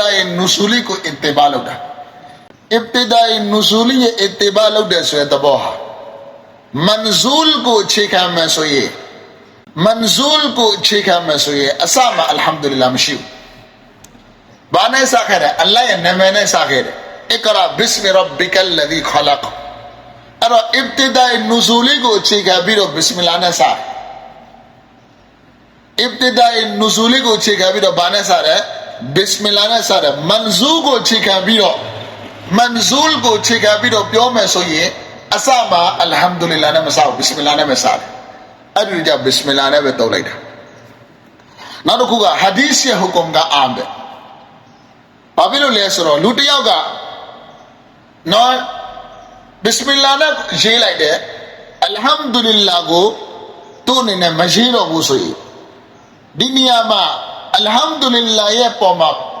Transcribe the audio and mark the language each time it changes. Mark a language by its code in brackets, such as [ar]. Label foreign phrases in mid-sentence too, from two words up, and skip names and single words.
[my] ရဲ့ nuzuli ကို ittiba လုပ်တာ ibtida ရဲ့ nuzuli ရဲ့ ittiba လုပ်တဲ့ဆိုတဲ့သဘောဟာ manzul ကိုအခြေခံမယ်ဆိုရင် manzul ကိုအခြေခံမယ်ဆိုရင်အစမှာ alhamdulillah မရှိဘူးဘာနဲ့စခဲ့တယ်အလ္လာဟ်ရဲ့နာမည်နဲ့စခဲ့တယ် [ar] اقرأ باسم ربك الذي خلق [my] အဲ့တော့ ibtida ရဲ့ nuzuli ကိုအခြေခံပြီးတော့ bismillah နဲ့စတယ် ibtida ရဲ့ nuzuli ကိုအခြေခံပြီးတော့ဘာနဲ့စတယ် bismillah နဲ့စတယ် manzul ကိုအခြေခံပြီးတော့ manzul ကိုအခြေ ခံပြီးတော့ပြောမယ်ဆိုရင်အစမှာ alhamdulillah နဲ့မစဘူး bismillah နဲ့ပဲစတယ်အဲ့ဒီကြောင့် bismillah နဲ့ပဲတုံးလိုက်တာနောက်တစ်ခုက hadith ရဲ့ hukum ကအာမ်တယ်ဘာဖြစ်လို့လဲဆိုတော့လူတစ်ယောက်ကနော်ဘစ်မီလာနဲ့ရေးလိုက်တယ်အလ်ဟမ်ဒူလ illah ကိုသူ့အနေနဲ့မရေးတော့ဘူးဆိုရင်ဒီနေရာမှာအလ်ဟမ်ဒူလ illah ရဲ့ပေါ်မှာ